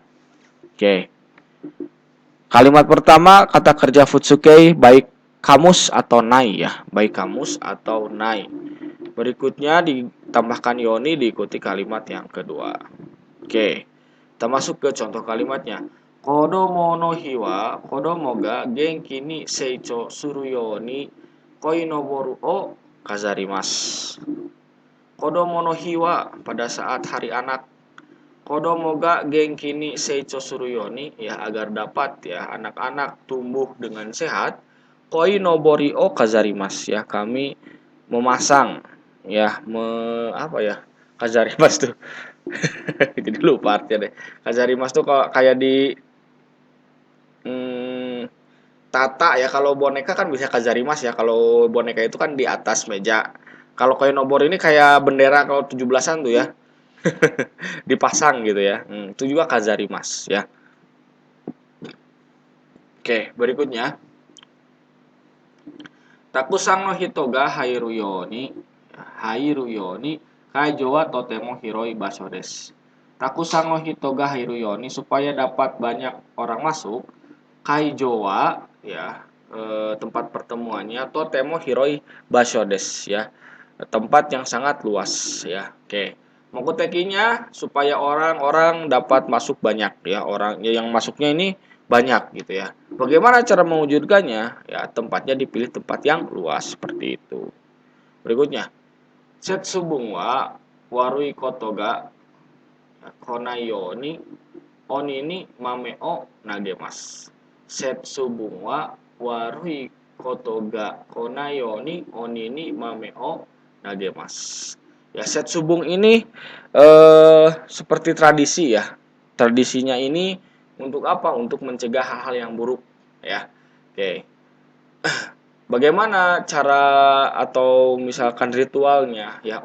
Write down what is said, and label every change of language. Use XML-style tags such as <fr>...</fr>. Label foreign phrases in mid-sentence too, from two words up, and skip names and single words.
<id>Oke. Kalimat pertama kata kerja futsukei baik kamus atau nai ya, baik kamus atau nai. Berikutnya ditambahkan yoni diikuti kalimat yang kedua. Oke. Kita masuk ke contoh kalimatnya.</id> <ja>子供の日は子供が元気に成長するように鯉のぼりを飾ります. 子供の日は</ja> <id>pada saat hari anak.</id> <ja>子供が元気に成長するように</ja> <id>ya agar dapat ya anak-anak tumbuh dengan sehat.</id> <ja>鯉のぼりを飾ります</ja> <id>ya kami memasang ya apa ya kazarimasu tuh. Jadi lupa artinya deh. Kazarimasu tuh kayak di tata ya, kalau boneka kan bisa kazarimasu ya. Kalau boneka itu kan di atas meja. Kalau koinobor ini kayak bendera kalau 17-an tuh ya. Dipasang gitu ya. Itu juga kazarimasu ya. Oke, berikutnya.</id> <ja>沢山の人が入るように会場はとても広い場所です. 沢山の人が入るように</ja> <id>supaya dapat banyak orang masuk.</id> <ja>会場は</ja> <id>ya tempat pertemuannya</id> <ja>とても広い場所です ya.</ja> <id>Tempat yang sangat luas ya. Oke. Mokutekinya supaya orang-orang dapat masuk banyak ya, orang yang masuknya ini banyak gitu ya. Bagaimana cara mewujudkannya? Ya, tempatnya dipilih tempat yang luas seperti itu. Berikutnya,</id> <ja>節分は悪いことが来ないように鬼に豆を投げます. 節分は悪いことが来ないように鬼に豆を投げます.</ja> <id>Ya, setsubung ini seperti tradisi ya. Tradisinya ini untuk apa? Untuk mencegah hal-hal yang buruk ya. Oke. Bagaimana cara atau misalkan ritualnya ya?</id>